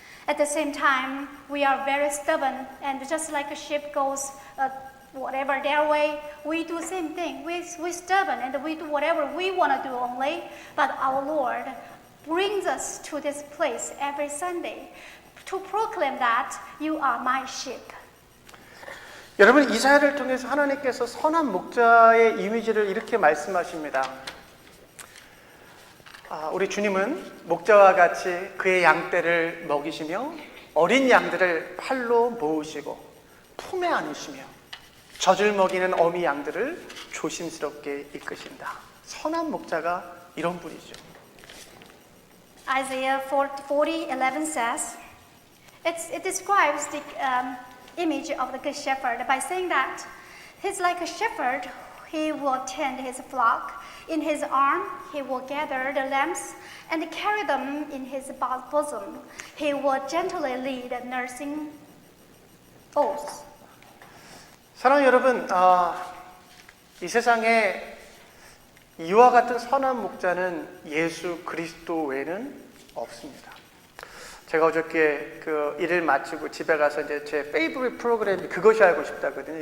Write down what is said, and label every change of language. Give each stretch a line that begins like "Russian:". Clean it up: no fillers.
English: At the same time, we are very stubborn, and just like a sheep goes whatever their way, we do the same thing. We're stubborn, and we do whatever we want to do only, but our Lord brings us to this place every Sunday to proclaim that you are my sheep.
Korean: 여러분, 이사야를 통해서 하나님께서 선한 목자의 이미지를 이렇게 말씀하십니다. 우리 주님은 목자와 같이 그의 양떼를 먹이시며 어린 양들을 팔로 모으시고 품에 안으시며 젖을 먹이는 어미 양들을 조심스럽게 이끄신다. 선한 목자가 이런 분이죠.
English: Isaiah 40:11 says, it describes the image of the good shepherd by saying that he's like a shepherd. He will tend his flock. In his arm, he will gather the lambs and carry them in his bosom. He will gently lead nursing oats.
Korean: 사랑하는 여러분, 이 세상에 이와 같은 선한 목자는 예수 그리스도 외에는 없습니다. 제가 어저께 그 일을 마치고 집에 가서 이제 제 페이보릿 프로그램이 그것이 알고 싶다거든요.